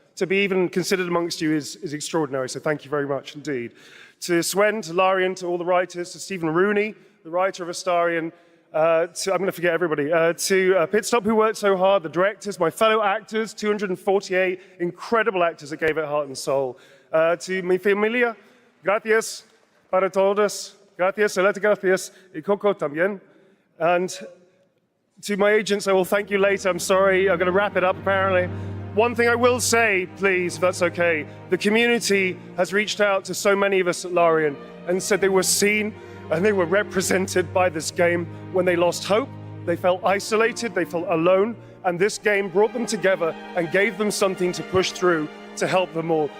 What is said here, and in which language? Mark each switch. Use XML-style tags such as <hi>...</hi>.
<en>To be even considered amongst you is extraordinary, so thank you very much indeed. To Swen, to Larian, to all the writers, to Stephen Rooney, the writer of Astarion, I'm going to forget everybody, to Pitstop, who worked so hard, the directors, my fellow actors, 248 incredible actors that gave it heart and soul.</en> <es>To mi familia, gracias para todos, gracias, gracias, y Coco también.</es> <en>And to my agents, I will thank you later. I'm sorry, I'm going to wrap it up apparently. One thing I will say, please, if that's okay, the community has reached out to so many of us at Larian and said they were seen and they were represented by this game when they lost hope, they felt isolated, they felt alone, and this game brought them together and gave them something to push through to help them all.</en>